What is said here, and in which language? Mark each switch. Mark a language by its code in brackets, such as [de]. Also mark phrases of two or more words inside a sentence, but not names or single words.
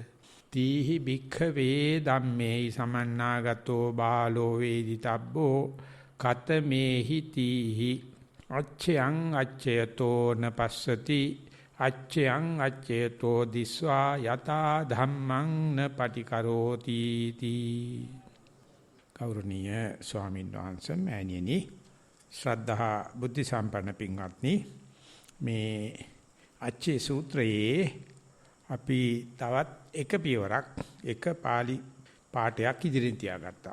[pi] තීහි භික්ඛවේ ධම්මේ සමන්නාගතෝ බාලෝ වේදිතබ්බෝ කතමේහි තීහි අච්ඡයං අච්ඡයතෝ නපස්සති අච්ඡයං අච්ඡයතෝ දිස්වා යතා ධම්මං න පටිකරෝති තී [si] ගෞරවනීය ස්වාමීන් වහන්සේ මෑණියනි ශ්‍රද්ධා බුද්ධ සම්පන්න පින්වත්නි මේ අච්ඡේ සූත්‍රයේ අපි තවත් එක පියවරක් එක පාළි පාඨයක් ඉදිරියෙන් තියාගත්තා